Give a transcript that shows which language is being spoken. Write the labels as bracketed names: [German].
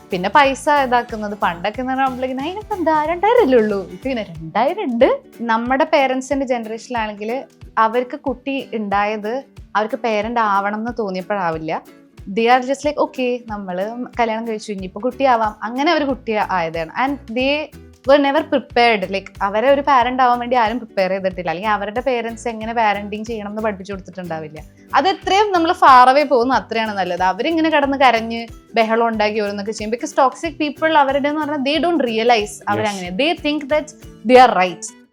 [Malayalam] പിന്നെ പൈസ ഇതാക്കുന്നത് പണ്ടൊക്കെ എന്ന് പറയുമ്പോഴേക്കും അതിനൊക്കെ എന്താ 2000 ഉള്ളൂ. ഇങ്ങനെ 2000 ഉണ്ട്. നമ്മുടെ പേരൻസിന്റെ ജനറേഷനിലാണെങ്കിൽ അവർക്ക് കുട്ടി ഉണ്ടായത് അവർക്ക് പേരന്റ് ആവണം എന്ന് തോന്നിയപ്പോഴാവില്ല. [English] they are just like [Malayalam] okay നമ്മള് കല്യാണം കഴിച്ചു ഇനിയിപ്പോ കുട്ടിയാവാം, അങ്ങനെ അവർ കുട്ടി ആയതാണ്. [English] And they were never prepared. [Malayalam] Like അവരെ ഒരു പാരന്റ് ആവാൻ വേണ്ടി ആരും പ്രിപ്പയർ ചെയ്തിട്ടില്ല, അല്ലെങ്കിൽ അവരുടെ പേരൻസ് എങ്ങനെ പാരന്റിങ് ചെയ്യണം എന്ന് പഠിപ്പിച്ചു കൊടുത്തിട്ടുണ്ടാവില്ല. അത് എത്രയും നമ്മൾ [English] far away [Malayalam] പോകുന്നു അത്രയാണ് നല്ലത്. അവരിങ്ങനെ കിടന്ന് കരഞ്ഞ് ബഹളം ഉണ്ടാക്കി ഓരോന്നൊക്കെ ചെയ്യും. [English] because toxic people [Malayalam] അവരുടെ എന്ന് പറഞ്ഞാൽ [English] They don't realise അവരങ്ങനെ they think that they are right.